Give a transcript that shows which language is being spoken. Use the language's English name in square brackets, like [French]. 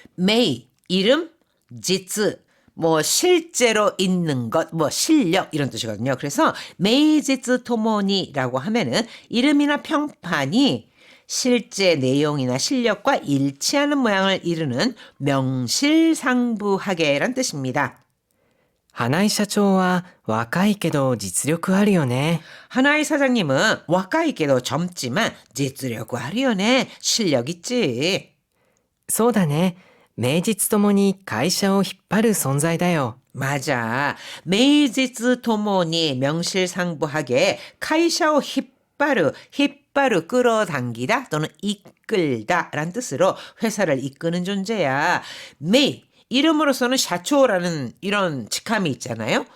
[Korean] 메이, 이름, 지츠, 뭐 실제로 있는 것, 뭐 실력 이런 뜻이거든요. 그래서 메이지츠 토모니라고 하면은 이름이나 평판이 실제 내용이나 실력과 일치하는 모양을 이루는 명실상부하게란 뜻입니다. [Japanese] 花井社長は若いけど実力あるよね。 [Korean] 하나의 사장님은 [Japanese] 若いけど [Korean] 젊지만 [Japanese] 実力あるよね. [Korean] 실력 있지. [Japanese] そうだね。名実ともに会社を引っ張る存在だよ。 [Korean] 맞아. 메이지츠 토모니 명실상부하게 카이샤오 힙바르 끌어당기다 또는 이끌다 라는 뜻으로 회사를 이끄는 존재야. 메이 이름으로서는 샤초라는 이런 직함이 있잖아요.